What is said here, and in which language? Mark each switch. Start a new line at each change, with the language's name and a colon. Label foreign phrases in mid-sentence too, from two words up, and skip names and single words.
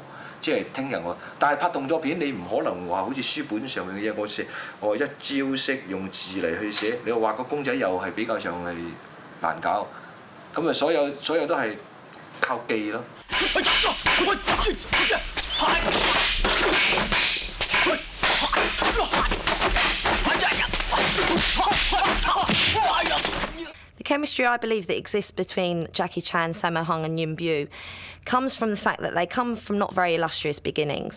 Cantonese: 即係聽人但係拍動作片你唔可能話好似書本上面嘅嘢，我一招式用字嚟去寫，你話畫個公仔又係比較上係難搞，咁啊所有都係靠記咯。
English: The chemistry I believe that exists between Jackie Chan, Sammo Hung and Yuen Biao comes from the fact that they come from not very illustrious beginnings.